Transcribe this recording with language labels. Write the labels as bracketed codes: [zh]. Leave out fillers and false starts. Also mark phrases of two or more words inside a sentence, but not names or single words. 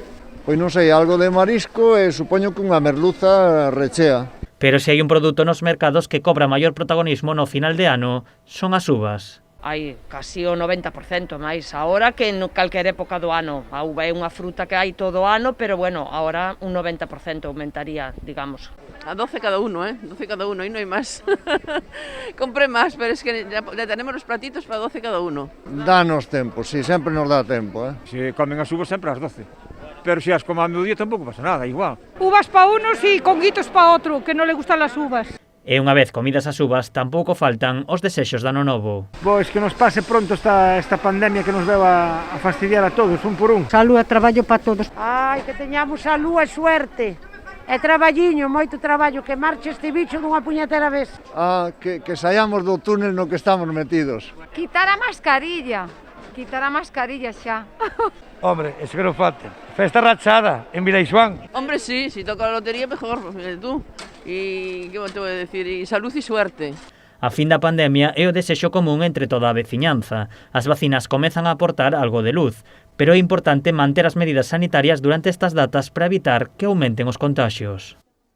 [gl] Pois non sei, algo de marisco e supoño que unha merluza rechea. Pero se hai un produto nos mercados que cobra maior protagonismo no final de ano, son as uvas. Hai casi o 90% máis agora que en calquer época do ano. A uva é unha fruta que hai todo o ano, pero bueno, agora un 90% aumentaría, digamos. [es] A 12 cada uno, 12 cada uno, y no hay más. Compré más, pero es que ya tenemos los platitos para 12 cada uno. [gl] Danos tempo, sí, sempre nos dá tempo, Se comen as uvas sempre ás 12. Pero se as como a mediodía tampouco pasa nada, igual. [es] Uvas para unos y conguitos para otro, que no le gustan las uvas. [gl] E unha vez comidas as uvas, tampouco faltan os desexos de ano novo. Pois que nos pase pronto esta pandemia que nos veu a fastidiar a todos, un por un. Salud e traballo para todos. Ai, que teñamos salud e suerte. E traballiño, moito traballo, que marche este bicho dunha puñetera vez. Que saiamos do túnel no que estamos metidos. Quitar a mascarilla xa. [es] Hombre, eso que non falte. [gl] Festa rachada en Vilaixuán. [es] Hombre, sí, si toca la lotería mejor, tú. Y, ¿qué te voy a decir? Y salud y suerte. [gl] A fin da pandemia é o desexo común entre toda a veciñanza. As vacinas comezan a aportar algo de luz, pero é importante manter as medidas sanitarias durante estas datas para evitar que aumenten os contaxios.